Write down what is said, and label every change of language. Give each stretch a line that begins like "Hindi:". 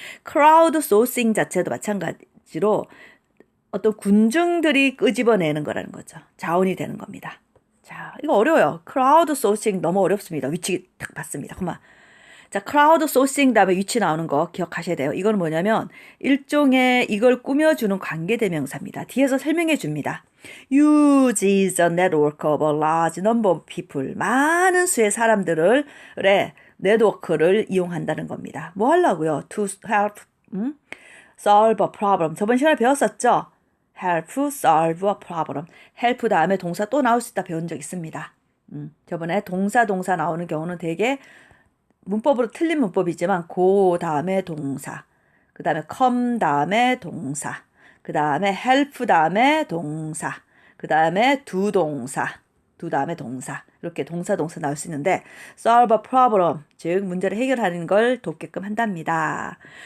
Korean: crowd sourcing 자체도 마찬가지로 어떤 군중들이 끄집어내는 거라는 거죠. 자원이 되는 겁니다. 자, 이거 어려워요. crowd sourcing 너무 어렵습니다. 위치 딱 봤습니다. 그만. 자, crowd sourcing 다음에 위치 나오는 거 기억하셔야 돼요. 이건 뭐냐면 일종의 이걸 꾸며주는 관계대명사입니다. 뒤에서 설명해 줍니다.
English: uses a network of a large number of people.
Korean: 많은 수의 사람들의 네트워크를 이용한다는 겁니다. 뭐 하려고요?
English: To help solve a problem.
Korean: 저번 시간에 배웠었죠? help solve a problem. help 다음에 동사 또 나올 수 있다 배운 적 있습니다. 저번에 동사 나오는 경우는 되게 문법으로 틀린 문법이지만 그 다음에 동사, 그 다음에 come 다음에 동사, 그 다음에 help 다음에 동사, 그 다음에 do 다음에 동사 이렇게 동사 나올 수 있는데 solve a problem, 즉 문제를 해결하는 걸 돕게끔 한답니다.